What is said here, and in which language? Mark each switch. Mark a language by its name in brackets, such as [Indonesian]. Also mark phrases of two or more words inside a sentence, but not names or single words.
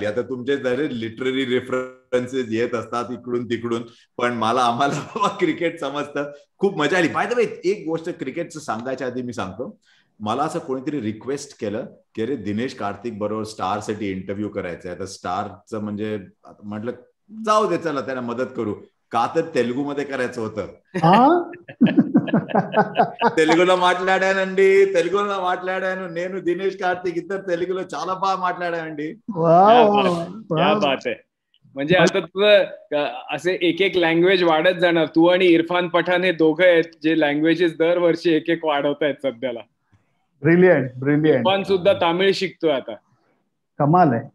[Marathi] आता तुमचे जरी [English] literary references [Marathi] येत असतात इकडून तिकडून, पण आम्हाला क्रिकेट समजतं. खूप मजा आली. [English] by the way, [Marathi] एक गोष्ट क्रिकेटचं सांगायच्या आधी मी सांगतो, मला असं कोणीतरी रिक्वेस्ट केलं की अरे दिनेश कार्तिक बरोबर स्टार साठी इंटरव्ह्यू करायचा आहे. तर स्टारचं म्हणजे म्हटलं जाऊ दे, चला त्यांना मदत करू. का तर तेलुगू मध्ये करायचं होतं. [Telugu] తెలుగులో మాట్లాడానండి, నేను దినేష్ కార్తిక్ ఇద్దరు తెలుగులో చాలా బాగా మాట్లాడానండి. [Marathi] म्हणजे आता तुझं असे एक लँग्वेज वाढत जाणार. तू आणि इरफान पठाण हे दोघं आहेत जे लँग्वेजेस दरवर्षी एक वाढवत आहेत सध्याला. ब्रिलियंट. इरफान सुद्धा तामिळ शिकतोय आता. कमाल आहे.